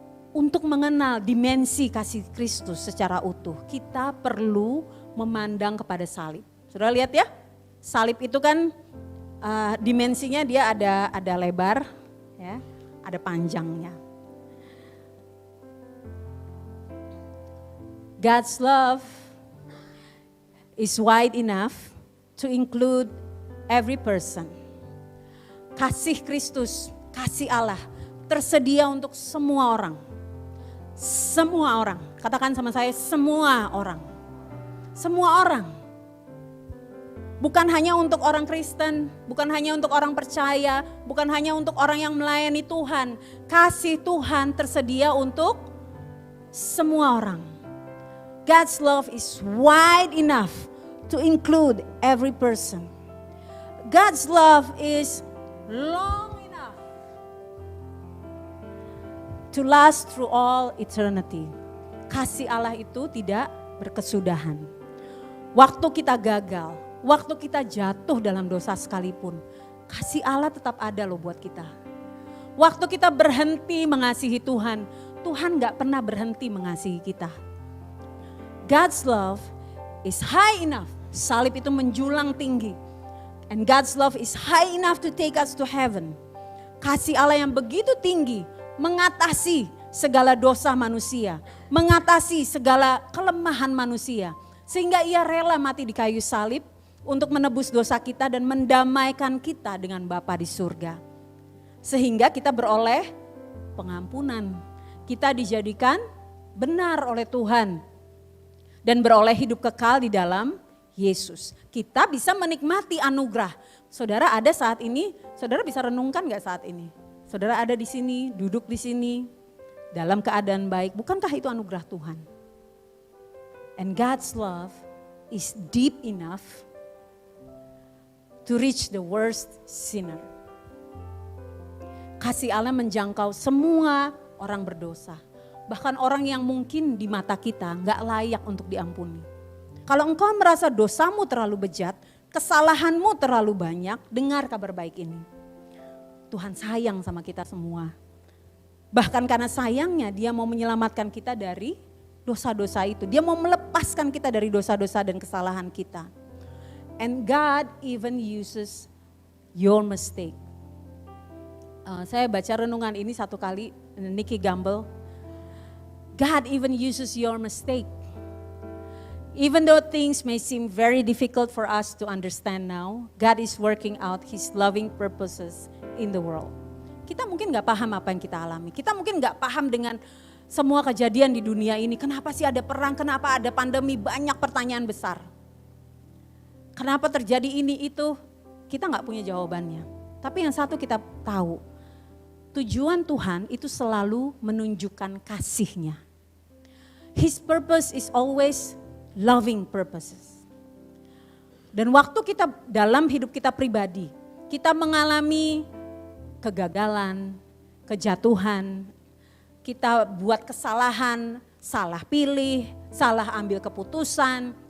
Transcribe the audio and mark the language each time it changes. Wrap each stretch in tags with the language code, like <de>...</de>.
<id>Untuk mengenal dimensi kasih Kristus secara utuh, kita perlu memandang kepada salib. Saudara lihat ya, salib itu kan dimensinya dia ada lebar, ya, ada panjangnya.</id> <en>God's love is wide enough to include every person.</en> <id>Kasih Kristus, kasih Allah tersedia untuk semua orang. Semua orang, katakan sama saya, semua orang. Semua orang. Bukan hanya untuk orang Kristen, bukan hanya untuk orang percaya, bukan hanya untuk orang yang melayani Tuhan. Kasih Tuhan tersedia untuk semua orang.</id> <en>God's love is wide enough to include every person. God's love is long enough to last through all eternity.</en> <id>Kasih Allah itu tidak berkesudahan. Waktu kita gagal, waktu kita jatuh dalam dosa sekalipun, kasih Allah tetap ada loh buat kita. Waktu kita berhenti mengasihi Tuhan, Tuhan gak pernah berhenti mengasihi kita.</id> <en>God's love is high enough,</en> <id>salib itu menjulang tinggi.</id> <en>And God's love is high enough to take us to heaven.</en> <id>Kasih Allah yang begitu tinggi, mengatasi segala dosa manusia, mengatasi segala kelemahan manusia. Sehingga ia rela mati di kayu salib untuk menebus dosa kita dan mendamaikan kita dengan Bapa di surga. Sehingga kita beroleh pengampunan. Kita dijadikan benar oleh Tuhan. Dan beroleh hidup kekal di dalam Yesus. Kita bisa menikmati anugerah. Saudara ada saat ini, saudara bisa renungkan gak saat ini? Saudara ada di sini, duduk di sini, dalam keadaan baik. Bukankah itu anugerah Tuhan?</id> <en>And God's love is deep enough to reach the worst sinner.</en> <id>Kasih Allah menjangkau semua orang berdosa. Bahkan orang yang mungkin di mata kita gak layak untuk diampuni. Kalau engkau merasa dosamu terlalu bejat, kesalahanmu terlalu banyak, dengar kabar baik ini. Tuhan sayang sama kita semua. Bahkan karena sayangnya dia mau menyelamatkan kita dari dosa-dosa itu. Dia mau melepaskan kita dari dosa-dosa dan kesalahan kita.</id> <en>And God even uses your mistake.</en> <id>Saya baca renungan ini satu kali, Nicky Gamble.</id> <en>God even uses your mistake. Even though things may seem very difficult for us to understand now, God is working out His loving purposes in the world.</en> <id>Kita mungkin gak paham apa yang kita alami. Kita mungkin gak paham dengan semua kejadian di dunia ini. Kenapa sih ada perang, kenapa ada pandemi, banyak pertanyaan besar. Kenapa terjadi ini itu, kita gak punya jawabannya. Tapi yang satu kita tahu, tujuan Tuhan itu selalu menunjukkan kasih-Nya.</id> <en>His purpose is always loving purposes.</en> <id>Dan waktu kita dalam hidup kita pribadi, kita mengalami kegagalan, kejatuhan, kita buat kesalahan, salah pilih, salah ambil keputusan.</id>